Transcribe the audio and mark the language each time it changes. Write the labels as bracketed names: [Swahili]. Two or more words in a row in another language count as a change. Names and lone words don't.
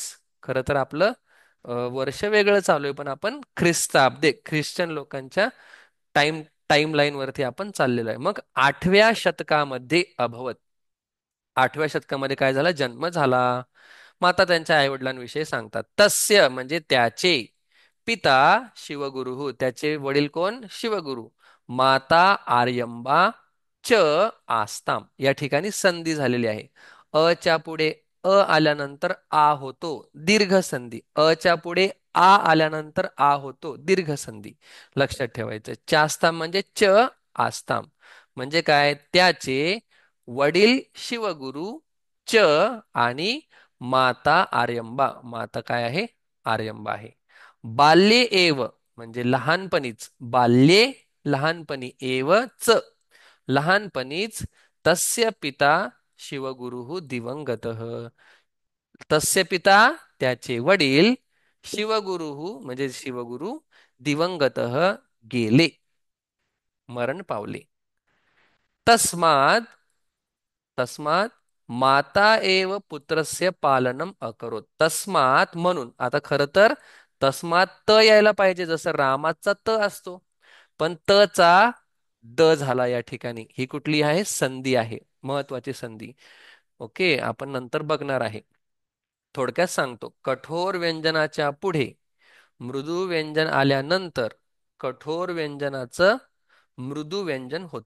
[Marathi] खरं तर आपलं वर्ष वेगळं चालू आहे, पण आपण ख्रिस्ताब्दे, ख्रिश्चन लोकांच्या टाइम लाईन वरती आपण चाललेलो आहे. मग 8व्या शतकामध्ये अभवत, 8व्या शतकामध्ये काय झाला? जन्म झाला. मग आता त्यांच्या आईवडिलांविषयी सांगतात. तस्य म्हणजे त्याचे, पिता शिवगुरु, त्याचे वडील कोण? [Sanskrit] शिवगुरु. माता आर्यंबा, च आस्ताम. [Marathi] या ठिकाणी संधी झालेली आहे. अच्या पुढे आल्यानंतर आ होतो, दीर्घ संधी. अच्या पुढे आल्यानंतर होतो, दीर्घ संधी. लक्षात ठेवायचं. चास्ताम म्हणजे च आस्ताम. म्हणजे काय? त्याचे वडील शिवगुरु च आणि माता आर्यंबा. माता काय आहे? आर्यंबा आहे. [Sanskrit] बाल्ये एव [Marathi] म्हणजे लहानपणीच. बाल्ये लहानपणी. एव च लहानपणीच. [Sanskrit] तस्य पिता शिवगुरु दिवंगत. तस्य पिता [Marathi] त्याचे वडील शिवगुरु म्हणजे शिवगुरु दिवंगत गेले, मरण पावले. [Sanskrit] तस्मात् तस्मात् माता एव पुत्रस्य पालनम अकरोत. [Marathi] तस्मात म्हणून. आता खरं तर तस्मात त यायला पाहिजे, जसं रामाचा त असतो. पण त चा द झाला या ठिकाणी. ही कुठली आहे? संधी आहे, महत्वाची संधी. ओके, आपण नंतर बघणार आहे. थोडक्यात सांगतो. कठोर व्यंजनाच्या पुढे मृदू व्यंजन आल्यानंतर कठोर व्यंजनाचं मृदू व्यंजन होतं.